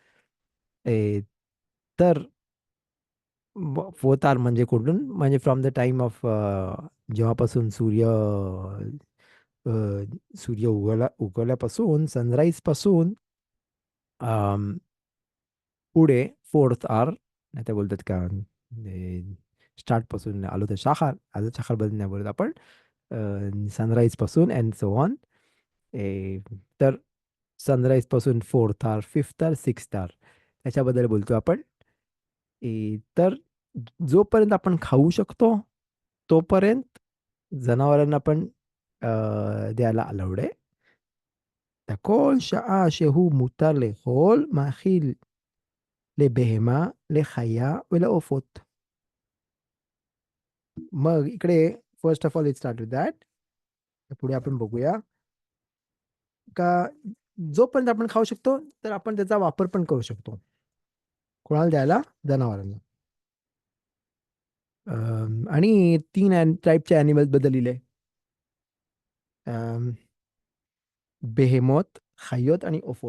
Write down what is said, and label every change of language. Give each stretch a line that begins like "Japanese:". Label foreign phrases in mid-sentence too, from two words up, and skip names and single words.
Marathi: तर
English: fourth hour
Marathi: म्हणजे कुठून, म्हणजे
English: from the time of
Marathi: जेव्हापासून सूर्य उगवल्यापासून, सनराईज पासून पुढे फोर्थ आवर, नाही ते बोलतात का स्टार्ट पासून आलो तर शाखार,
Hebrew: עלות השחר
Marathi: बद्दल नाही बोलत आपण, सनराईज पासून
English: and so on.
Marathi: तर सनराईज पासून
English: fourth hour, fifth hour, sixth hour
Marathi: त्याच्याबद्दल बोलतो आपण. तर जोपर्यंत आपण खाऊ शकतो तोपर्यंत जनावरांना पण द्यायला अलाउड आहे.
Hebrew: כל שעה שהוא מותר לאכול, מאכיל לבהמה, לחיה ולעופות.
Marathi: मग इकडे
English: first of all it start with that.
Marathi: पुढे आपण बघूया का जोपर्यंत आपण खाऊ शकतो तर आपण त्याचा वापर पण करू शकतो. कोणाला द्यायला? जनावरांना. आणि 3 टाईपच्या ॲनिमल्स बद्दल लिहिले. बेहेमोथ, खयोत आणि ओफोत.